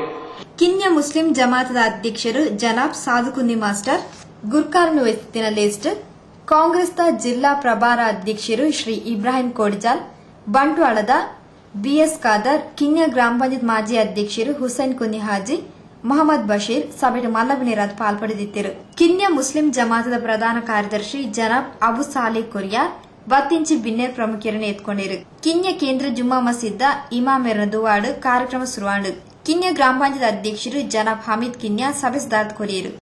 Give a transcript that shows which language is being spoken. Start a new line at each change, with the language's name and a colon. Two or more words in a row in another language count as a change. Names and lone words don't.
Tulu: ಕಿನ್ಯ ಮುಸ್ಲಿಂ ಜಮಾತದ ಅಧ್ಯಕ್ಷರು ಜನಾಬ್ ಸಾದುಕುಂದಿ ಮಾಸ್ಟರ್ ಗುರ್ಕಾರ್ನು ವೆಸ್ತಿನ ಲಿಸ್ಟ್, ಕಾಂಗ್ರೆಸ್ನ ಜಿಲ್ಲಾ ಪ್ರಭಾರ ಅಧ್ಯಕ್ಷರು ಶ್ರೀ ಇಬ್ರಾಹಿಂ ಕೋಡಿಜಾಲ್, ಬಂಟ್ವಾಳದ ಬಿಎಸ್ ಖಾದರ್, ಕಿನ್ಯ ಗ್ರಾಮ ಪಂಚಾಯತ್ ಮಾಜಿ ಅಧ್ಯಕ್ಷರು ಹುಸೈನ್ ಕುನಿ ಹಾಜಿ, ಮೊಹಮ್ಮದ್ ಬಶೀರ್ ಸಭೆಗೆ ಮಲ್ಲವಿನಿರಾದ್ ಪಾಲ್ಪಡೆದಿದ್ದರು. ಕಿನ್ಯ ಮುಸ್ಲಿಂ ಜಮಾತದ ಪ್ರಧಾನ ಕಾರ್ಯದರ್ಶಿ ಜನಾಬ್ ಅಬು ಸಾಲಿ ಕೊರಿಯಾರ್ ಬತ್ತಿಂಚಿ ಬಿನ್ನೇರ್ ಪ್ರಮುಖರನ್ನು ಎತ್ಕೊಂಡಿರು. ಕಿನ್ಯ ಕೇಂದ್ರ ಜುಮ್ಮಾ ಮಸೀದ್ದ ಇಮಾಮೆರ್ನ ದುವಾಡು ಕಾರ್ಯಕ್ರಮ ಶುರುವಾಂಡು. ಕಿನ್ಯ ಗ್ರಾಮ ಪಂಚಾಯತ್ ಅಧ್ಯಕ್ಷರು ಜನಾಬ್ ಹಮೀದ್ ಕಿನ್ಯ ಸಭೆ ಸಿದ್ಧಾರ್ಥ ಕೊರಿಯರು.